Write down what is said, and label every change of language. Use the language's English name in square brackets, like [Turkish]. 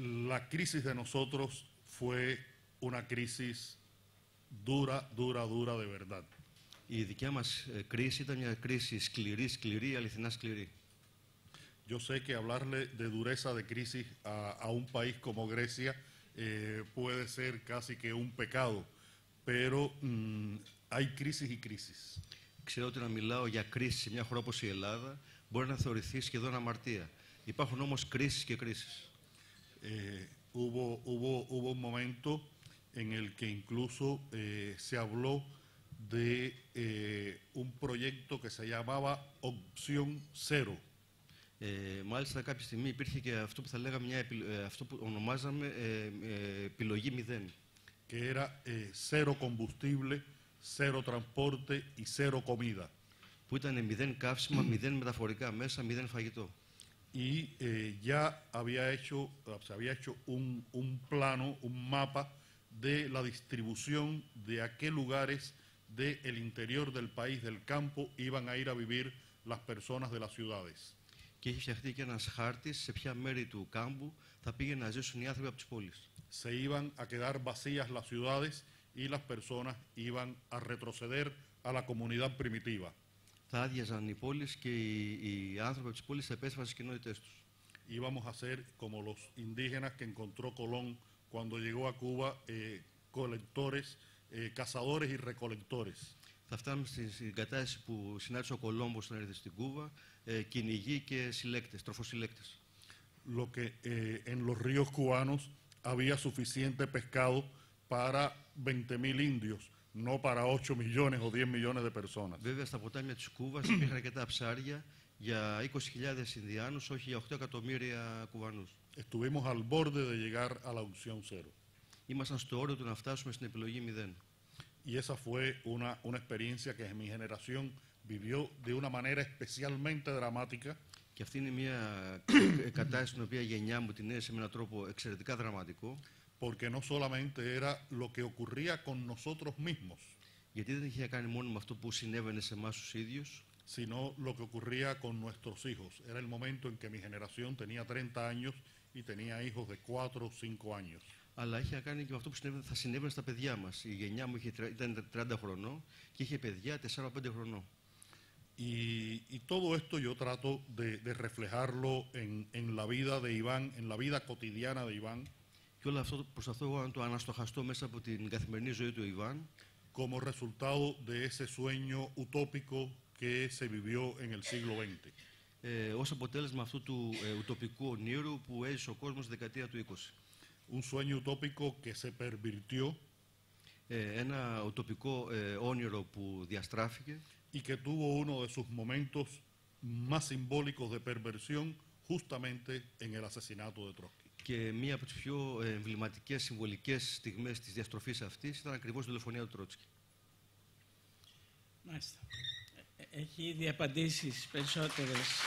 [Spanish] La crisis de nosotros fue una crisis dura de verdad. [Greek] Η δικιά μας κρίση ήταν μια κρίση σκληρή, αληθινά σκληρή. [Spanish] Yo sé que hablarle de dureza de crisis a un país como Grecia puede ser casi que un pecado, pero hay crisis y crisis. [Greek] Ξέρω ότι να μιλάω για κρίση σε μια χώρα όπως η Ελλάδα μπορεί να θεωρηθεί σχεδόν αμαρτία. Υπάρχουν όμως κρίσεις και κρίσεις. [Spanish] Hubo un momento en el que incluso se habló de un proyecto que se llamaba Opción Cero. [Greek] Μάλιστα κάποια στιγμή υπήρχε και αυτό που θα λέγαμε αυτό που ονομάζαμε επιλογή 0. [Spanish] Que era cero combustible, cero transporte y cero comida. [Greek] Που ήταν 0 καύσιμα, 0 μεταφορικά μέσα, 0 φαγητό. [Spanish] Y ya se había hecho un plano, un mapa de la distribución de a qué lugares del interior del país, del campo, iban a ir a vivir las personas de las ciudades. [Greek] Και είχε φτιαχτεί και ένας χάρτης σε ποια μέρη του κάμπου θα πήγαινε να ζήσουν οι άνθρωποι από τις πόλεις. [Spanish] Se iban a quedar vacías las ciudades y las personas iban a retroceder a la comunidad primitiva. [Greek] Θα άδειαζαν οι πόλεις και οι άνθρωποι από τις πόλεις θα επέστρεφαν στις κοινότητες τους. [Spanish] Íbamos a ser como los indígenas que encontró Colón cuando llegó a Cuba, colectores, cazadores y recolectores. [Greek] Θα φτάνουμε στην κατάσταση που συνάντησε ο Κολόμπος όταν ήρθε στην Κούβα, κυνηγοί και συλλέκτες, τροφοσυλλέκτες. [Spanish] Lo que en los ríos cubanos había suficiente pescado para 20.000 indios, no para 8 millones o 10 millones de personas. [Greek] Βέβαια, στα ποτάμια της Κούβας υπήρχαν αρκετά ψάρια για 20.000 Ινδιάνους, όχι για 8 εκατομμύρια Κουβανούς. [Spanish] Estuvimos al borde de llegar a la opción cero. [Greek] Ήμασταν στο όριο του να φτάσουμε στην επιλογή 0. [Spanish] Y esa fue una experiencia que mi generación vivió de una manera especialmente dramática. [Greek] Και αυτή είναι μια κατάσταση την οποία η γενιά μου την έζησε με έναν τρόπο εξαιρετικά δραματικό. [Spanish] Porque no solamente era lo que ocurría con nosotros mismos, [Greek] Γιατί δεν είχε να κάνει μόνο με αυτό που συνέβαινε σε εμάς τους ίδιους, [Spanish] sino lo que ocurría con nuestros hijos. Era el momento en que mi generación tenía 30 años y tenía hijos de 4 o 5 años. [Greek] αλλά είχε να κάνει και με αυτό που θα συνέβαινε στα παιδιά μας. Η γενιά μου ήταν 30 χρονών και είχε παιδιά 4-5 χρονών. [Spanish] Y todo esto yo trato de reflejarlo en la vida de Iván, en la vida cotidiana de Iván. [Greek] Και όλο αυτό προσπαθώ εγώ να το αναστοχαστώ μέσα από την καθημερινή ζωή του Ιβάν. [Spanish] Como resultado de ese sueño utópico que se vivió en el siglo XX. [Greek] Ως αποτέλεσμα αυτού του ουτοπικού ονείρου που έζησε ο κόσμος στη δεκαετία του 20. [Spanish] Un sueño utópico que se pervirtió. [Greek] Ένα ουτοπικό όνειρο που διαστράφηκε. [Spanish] Y que tuvo uno de sus momentos más simbólicos de perversión justamente en el asesinato de Trotsky. [Greek] Και μία από τις πιο εμβληματικές συμβολικές στιγμές της διαστροφής αυτής ήταν ακριβώς η δολοφονία του Τρότσκι. Μάλιστα. Έχει ήδη απαντήσει στις περισσότερες.